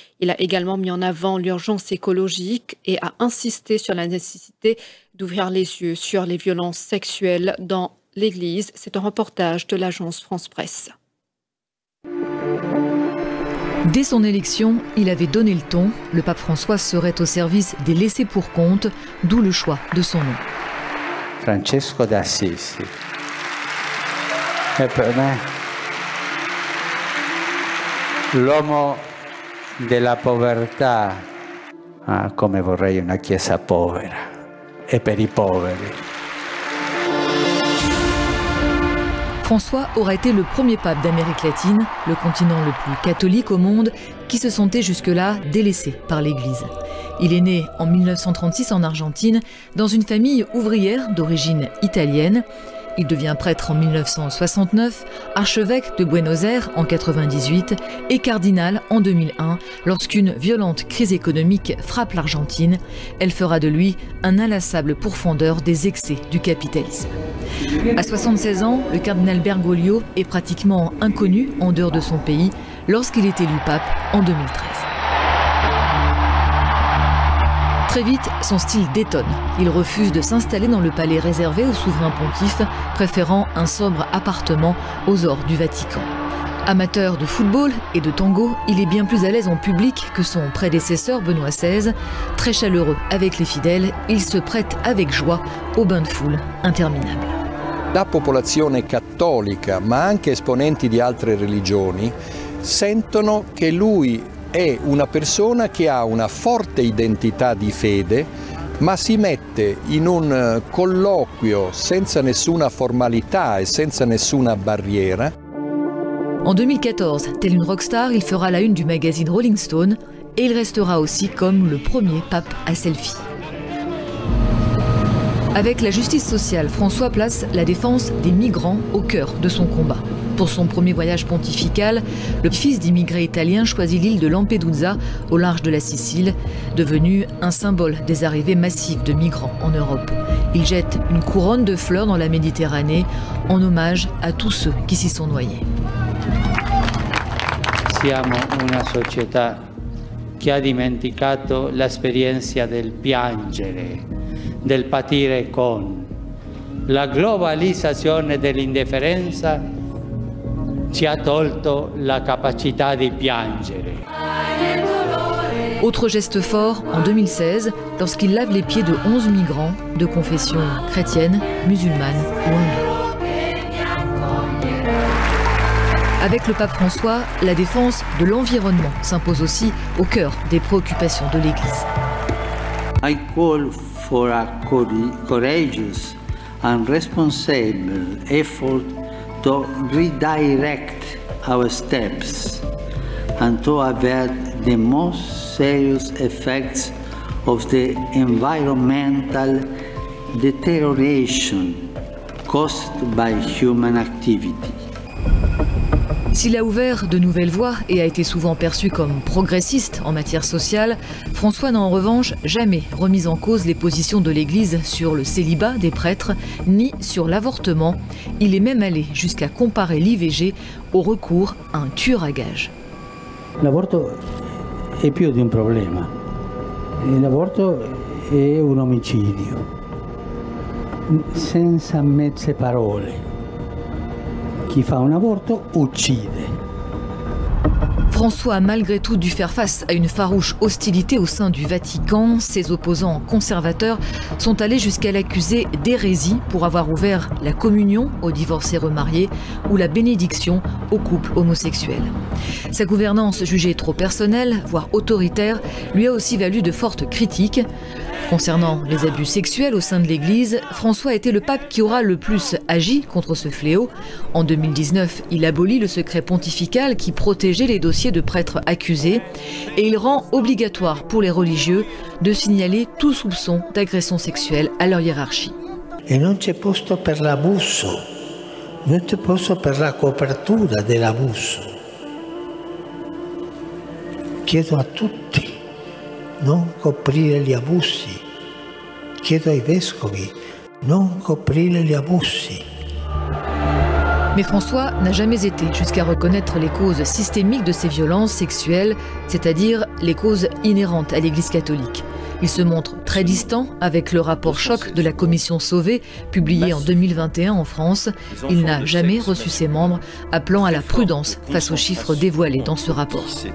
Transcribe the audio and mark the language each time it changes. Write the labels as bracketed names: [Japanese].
[French] Il a également mis en avant l'urgence écologique et a insisté sur la nécessité d'ouvrir les yeux sur les violences sexuelles dans l'Église. C'est un reportage de l'agence France Presse. Dès son élection, il avait donné le ton. Le pape François serait au service des laissés pour compte, d'où le choix de son nom. [Italian] Francesco d'Assisi. E per me l'uomo della povertà, come vorrei una chiesa povera e per i poveri. [French] François aura été le premier pape d'Amérique latine, le continent le plus catholique au monde, qui se sentait jusque-là délaissé par l'Église. Il est né en 1936 en Argentine, dans une famille ouvrière d'origine italienne. Il devient prêtre en 1969, archevêque de Buenos Aires en 1998 et cardinal en 2001 lorsqu'une violente crise économique frappe l'Argentine. Elle fera de lui un inlassable pourfendeur des excès du capitalisme. À 76 ans, le cardinal Bergoglio est pratiquement inconnu en dehors de son pays lorsqu'il est élu pape en 2013. Très vite, son style détonne. Il refuse de s'installer dans le palais réservé au souverain pontife, préférant un sobre appartement aux ors du Vatican. Amateur de football et de tango, il est bien plus à l'aise en public que son prédécesseur Benoît XVI. Très chaleureux avec les fidèles, il se prête avec joie au bain de foule interminable. [Italian] La popolazione cattolica, ma anche esponenti di altre religioni, sentono che lui è una persona che ha una forte identità di fede, ma si mette in un colloquio senza nessuna formalità e senza nessuna barriera. [French] En 2014, tel une rockstar, il fera la une du magazine Rolling Stone et il restera aussi comme le premier pape à selfie. Avec la justice sociale, François place la défense des migrants au cœur de son combat. Pour son premier voyage pontifical, le fils d'immigrés italiens choisit l'île de Lampedusa, au large de la Sicile, devenue un symbole des arrivées massives de migrants en Europe. Il jette une couronne de fleurs dans la Méditerranée en hommage à tous ceux qui s'y sont noyés. [Italian] Siamo una società che ha dimenticato l'esperienza del piangere, del patire con. La globalizzazione dell'indifferenza ci ha tolto la capacità di piangere. [French] Autre geste fort en 2016, lorsqu'il lave les pieds de 11 migrants de confession chrétienne, musulmane ou hindoue. Avec le pape François, la défense de l'environnement s'impose aussi au cœur des préoccupations de l'Église. [English] I call for a courageous and responsible effort to redirect our steps and to avert the most serious effects of the environmental deterioration caused by human activity. [French] S'il a ouvert de nouvelles voies et a été souvent perçu comme progressiste en matière sociale, François n'a en revanche jamais remis en cause les positions de l'Église sur le célibat des prêtres, ni sur l'avortement. Il est même allé jusqu'à comparer l'IVG au recours à un tueur à gages. [Italian] L'avorto è più di un problema. L'avorto è un omicidio. Senza mezze parole. Chi fa un aborto uccide. [French] François a malgré tout dû faire face à une farouche hostilité au sein du Vatican. Ses opposants conservateurs sont allés jusqu'à l'accuser d'hérésie pour avoir ouvert la communion aux divorcés remariés ou la bénédiction aux couples homosexuels. Sa gouvernance jugée trop personnelle, voire autoritaire, lui a aussi valu de fortes critiques. Concernant les abus sexuels au sein de l'Église, François a été le pape qui aura le plus agi contre ce fléau. En 2019, il abolit le secret pontifical qui protégeait les dossiers de prêtres accusés et il rend obligatoire pour les religieux de signaler tout soupçon d'agression sexuelle à leur hiérarchie. [Italian] E non c'è posto per l'abuso, non c'è posto per la copertura dell'abuso. Chiedo a tutti non coprire gli abusi. Chiedo ai vescovi non coprire gli abusi. [French] Mais François n'a jamais été jusqu'à reconnaître les causes systémiques de ces violences sexuelles, c'est-à-dire les causes inhérentes à l'Église catholique. Il se montre très distant avec le rapport choc de la commission Sauvé, publié en 2021 en France. Il n'a jamais reçu ses membres, appelant à la prudence face aux chiffres dévoilés dans ce rapport.